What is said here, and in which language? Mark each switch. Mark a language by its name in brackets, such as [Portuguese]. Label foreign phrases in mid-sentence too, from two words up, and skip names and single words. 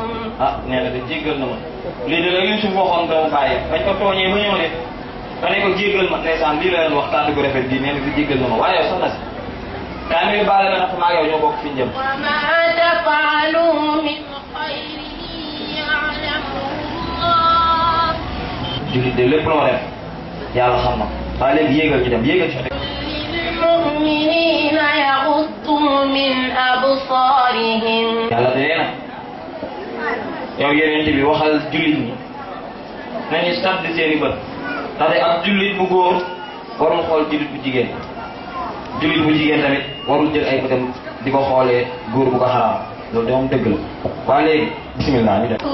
[Wolof] nee na de jégal na ma lii de la Yuusuf waxoon doomu bàyyi bañ ko tooñee ba ñëw de ba ne ko jégal ma ndeysaan lii la leen wax kàddu gu rafet bii nee na de jégal na ma waaye yow soxna si kaamil baale ma ndax maa yow ñoo bokk fi ñu jëm. [Arabic] وما تفعلوا من خير يعلمه الله. [Wolof] jullit de lépp loo def yàlla xam na waaye léegi yéegal ñu dem yéegal ci [Arabic] للمؤمنين يغضوا من أبصارهم. [Wolof] yàlla de nee na yow yeneen bi waxal jullit ñi nañu sàdd seeni bët ndaxte ak jullit bu góor warul xool jullit bu jigéen jullit bu jigéen tamit warul jël ay bëtam di ko xoolee góor bu ko xaraam loolu de moom dëgg la waaye léegi bismillah ñu dem.